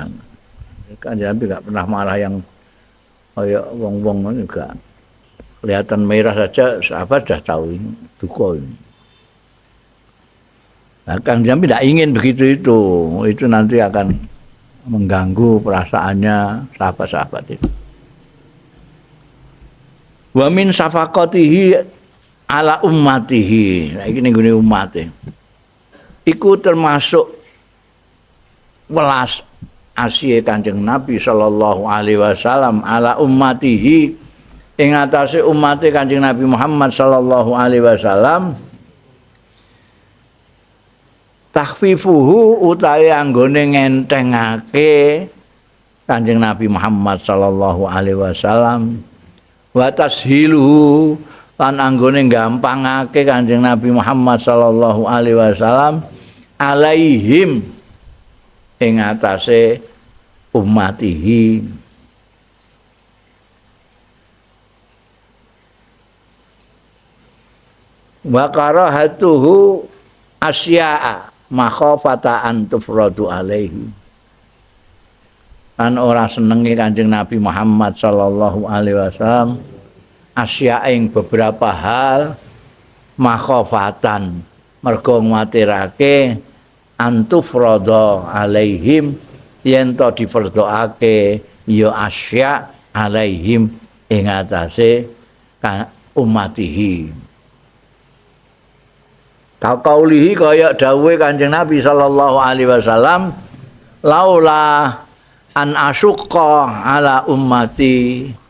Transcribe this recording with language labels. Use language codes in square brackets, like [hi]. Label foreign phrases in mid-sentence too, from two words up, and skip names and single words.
[id] Kanjeng Nabi nggak pernah marah yang kayak wong-wong juga. Kelihatan merah saja sahabat sudah tahu ini duka ini. Nah, Kanjeng Nabi tidak ingin begitu itu nanti akan mengganggu perasaannya sahabat-sahabat itu. [ar] Wa min safaqatihi ala ummatihi. [jv] Nah, ini gune umate. Iku termasuk welas asih Kanjeng Nabi [ar] صلى الله عليه وسلم على أمته [jv] ing atase umate Kanjeng Nabi Muhammad [ar] صلى الله عليه وسلم [jv] takhfifuhu utawi anggone ngentengake Kanjeng Nabi Muhammad [ar] صلى الله عليه وسلم وتسهيله [jv] lan anggone gampangake Kanjeng Nabi Muhammad [ar] صلى الله عليه وسلم عليهم [jv] ing atase ummatihi. [ar] Wa karahatuhu asya'a makhafata an tufradu alaihi. [jv] Kan ora senenge Kanjeng Nabi Muhammad [ar] صلى الله عليه وسلم الأشياء [jv] ing beberapa hal makhafatan mergo nguwatirake [ar] أن تفرض عليهم [jv] yen to difardhoake ya [ar] الأشياء عليهم [jv] ing atase ummatihi. [ar] Kaulihi [jv] kaya dawuhe Kanjeng Nabi [ar] صلى الله عليه وسلم لولا أن أشق على أمتي